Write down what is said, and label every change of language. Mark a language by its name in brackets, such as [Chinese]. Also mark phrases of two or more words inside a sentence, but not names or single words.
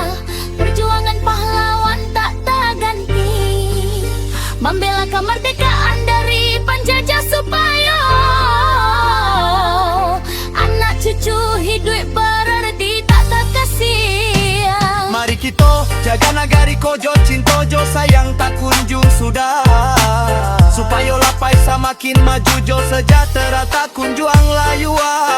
[Indonesian] Perjuangan pahlawan tak terganti, membela kemerdekaan dari penjajah supaya anak cucu hidup berarti tak terkasih. [Minangkabau] Mari kita jaga nagari kojo, cintojo sayang tak kunjung sudah. Supaya lapai semakin maju jo sejahtera tak kunjuang layuan.